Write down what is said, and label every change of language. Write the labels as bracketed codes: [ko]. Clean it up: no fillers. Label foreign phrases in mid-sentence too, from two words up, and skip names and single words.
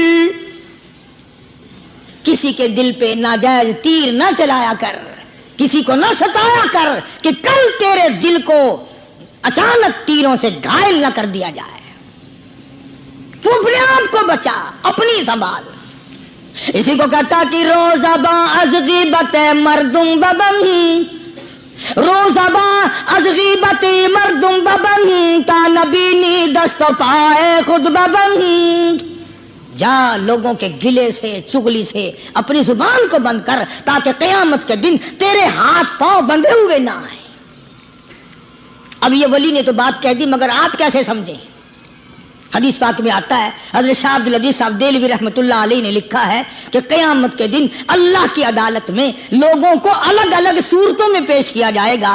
[ur] کسی کے دل پہ ناجائز تیر نہ چلایا کر، کسی کو نہ ستایا کر کہ کل تیرے دل کو اچانک تیروں سے گھائل نہ کر دیا جائے. تو اپنے آپ کو بچا، اپنی سنبھال. اسی کو کہتا کہ [fa] روزباں از غیبت مردم ببن، روزباں از غیبت مردم ببن، تا نبینی دست و پائے خود ببن. [ur] جا لوگوں کے گلے سے چگلی سے اپنی زبان کو بند کر تاکہ قیامت کے دن تیرے ہاتھ پاؤں بندھے ہوئے نہ آئے. اب یہ ولی نے تو بات کہہ دی، مگر آپ کیسے سمجھیں؟ حدیث پاک میں آتا ہے، حضرت شاہ عبد العزیز صاحب دہلوی [ar] رحمۃ اللہ علیہ [ur] نے لکھا ہے کہ قیامت کے دن اللہ کی عدالت میں لوگوں کو الگ الگ صورتوں میں پیش کیا جائے گا.